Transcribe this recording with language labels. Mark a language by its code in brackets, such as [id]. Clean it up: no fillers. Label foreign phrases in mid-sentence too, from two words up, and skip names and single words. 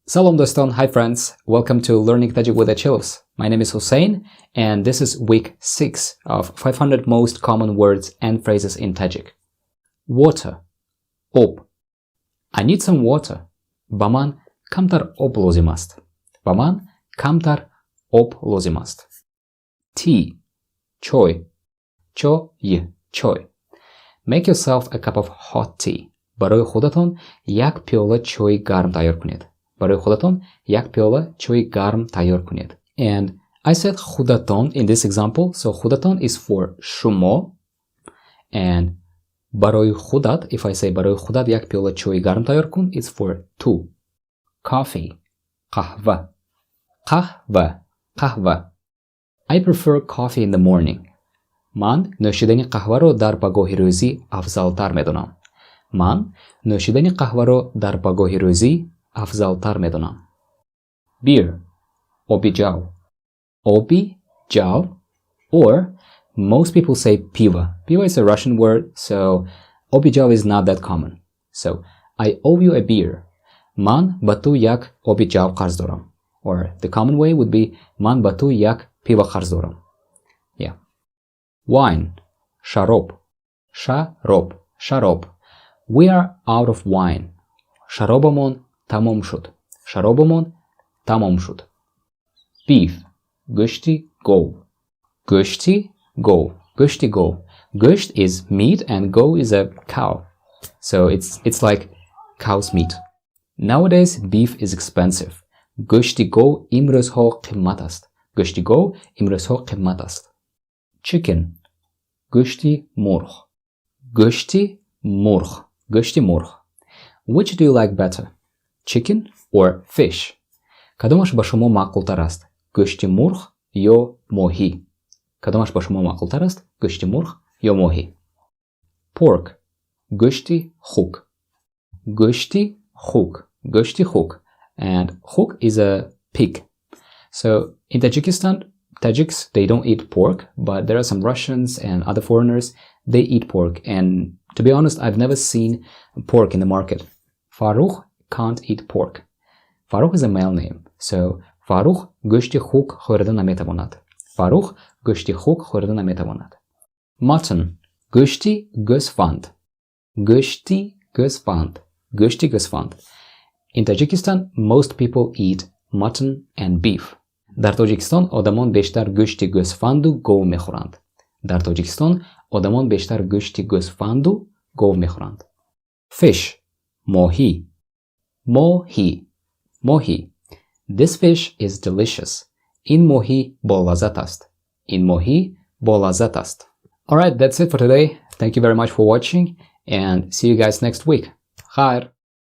[tg] Салом дӯстон, [en] hi friends, welcome to Learning Tajik with Achilovs. My name is Hussein and this is week 6 of 500 most common words and phrases in Tajik. Water, об. I need some water. [tg] Ба ман камтар об лозим аст. Ба ман камтар об лозим аст. Tea, чой. Чой. [en] Make yourself a cup of hot tea. [tg] барои худатон як пиёла чойи гарм тайёр кунед. барои худатон як пиёла чойи гарм тайёр кунед. [en] And I said худаton in this example, so худаton is for шумо, and [tg] барои худат, [en] if I say [tg] барои худат як пиёла чойи гарм тайёр кун, [en] it's for tu. Coffee, қаҳва. I prefer coffee in the morning. [tg] ман нӯшидани қаҳваро дар пагоҳи рӯзӣ афзалтар медонам. [en] Beer, [tg] оби ҷав, [en] or most people say piva. Piva is a Russian word, so [tg] оби ҷав [en] is not that common. So I owe you a beer. [tg] ман ба ту як оби ҷав қарз дорам. [en] Or the common way would be [tg] ман ба ту як пива қарз дорам. [en] Yeah. Wine, шароб. We are out of wine. [tg] Шаробамон тамом шуд. Beef, гӯшти гов. [en] Гӯшт is meat and go is a cow. So it's like cow's meat. Nowadays beef is expensive. [tg] гӯшти гов имрӯзҳо қимат аст. [en] Chicken, [tg] гӯшти мурғ. [en] Which do you like better? Chicken or fish? [tg] кадомаш ба шумо маъқултар аст? гӯшти мурғ ё моҳӣ? [en] Pork, [tg] гӯшти хук. [en] And hook is a pig. So in Tajikistan, Tajiks, they don't eat pork, but there are some Russians and other foreigners, they eat pork. And to be honest, I've never seen pork in the market. Farukh can't eat pork. Farukh is a male name. [tg] So Farukh гӯшти хук хӯрда наметавонад. [en] Mutton, [tg] гӯшти гӯсфанд. [en] In Tajikistan, most people eat mutton and beef. [tg] дар Тоҷикистон одамон бештар гӯшти гӯсфанду гов мехӯранд. [en] Fish, моҳӣ. This fish is delicious. [tg] ин моҳӣ болаззат аст. [en] Alright, that's it for today. Thank you very much for watching and see you guys next week. [tg] Khair.